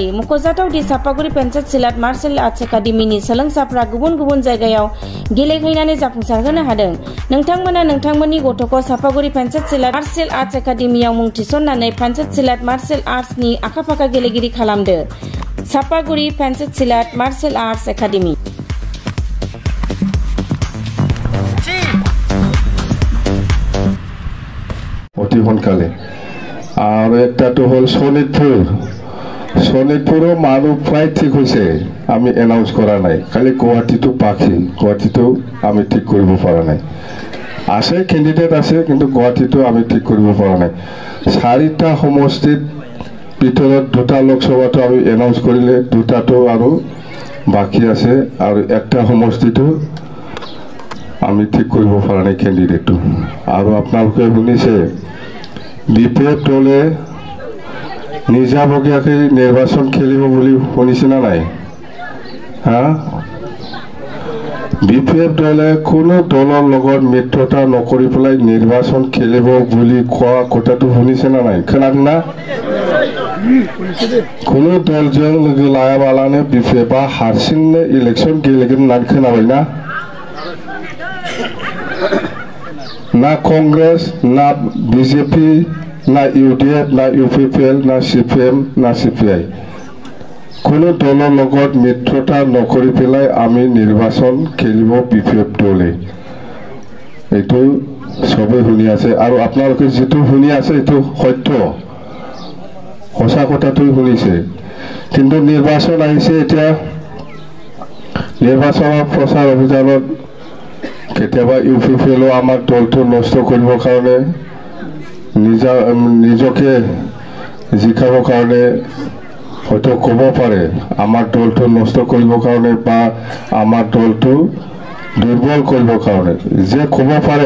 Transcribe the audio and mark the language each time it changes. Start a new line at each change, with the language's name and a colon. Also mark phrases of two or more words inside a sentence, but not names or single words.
Bodo: मख'जाथाव दि सापागुरि पेन्सिल सिलेट मार्शल आर्ट्स एकाडेमिनि सोलोंसाफ्रा गुबुन गुबुन जायगायाव गेलेहैनानै जाफुंसारहोनो हादों। नोंथांमोना नोंथांमोननि गथ'खौ सापागुरि पेन्सिल सिलेट मार्शल आर्ट्स एकाडेमियाव मुं थिसननानै पेन्सिल सिलेट मार्शल आर्ट्सनि आखा-फाखा गेलेगिरि खालामदो। सापागुरि पेन्सिल सिलेट मार्शल आर्ट्स एकाडेमि।
Assamese: অতি সোনকালে। আর একটাটো হল শোণিতপুর। শোণিতপুরও মানুষ প্রায় ঠিক হয়েছে, আমি এনাউন্স করা নাই, খালি গুৱাহাটীটো বাকি। গুৱাহাটীটো আমি ঠিক কৰিব পৰা নাই, আছে ক্যান্ডিডেট আছে, কিন্তু গুৱাহাটীটো আমি ঠিক কৰিব পৰা নাই। 4টা সমষ্টিত ভিতৰত 2টা লোকসভাটো আমি এনাউন্স কৰিলে, 2টাটো আৰু বাকি আছে, আৰু একটা সমষ্টিটো আমি ঠিক কৰিব পৰা নাই ক্যান্ডিডেটটো। আৰু আপোনালোকে শুনিছে বিপিএফ দলে নিজাবগীয়াকৈ নিৰ্বাচন খেলিব বুলি শুনিছে না নাই? বিপিএফ দলে কোনো দলৰ লগত মিত্ৰতা নকৰি পেলাই নিৰ্বাচন খেলিব বুলি কোৱা কথাটো শুনিছে না নাই?
Bodo: खोनादों ना? কোনো দলজों लोगो लायाबालानो बिपिएफआ हारसिंनो इलेक्शन गेलेगोन होननानै खोनाबाय ना?
Assamese: ना कांग्रेस, ना बीजेपी, ना यूडीएफ, ना यूपीपीएल, ना सीपीएम, ना सीपीआई কোনো দলৰ লগত মিত্ৰতা নকৰি পেলাই আমি নিৰ্বাচন খেলিব বিপিএফ দলে। এইটো সবে শুনি আছে, আৰু আপোনালোকে যেটো শুনি আছে এইটো সত্য, সঁচা কথাটো শুনিছে। কিন্তু নিৰ্বাচন আহিছে, এতিয়া নিৰ্বাচনৰ প্ৰচাৰ অভিযানত কেতিয়াবা ইউপিপিএলও আমাৰ দলটো নষ্ট কৰিবৰ কাৰণে, নিজকে জিকাবৰ কাৰণে হয়তো ক'ব পাৰে, আমাৰ দলটো নষ্ট কৰিবৰ কাৰণে বা আমাৰ দলটো দুৰ্বল কৰিবৰ কাৰণে যে ক'ব পাৰে।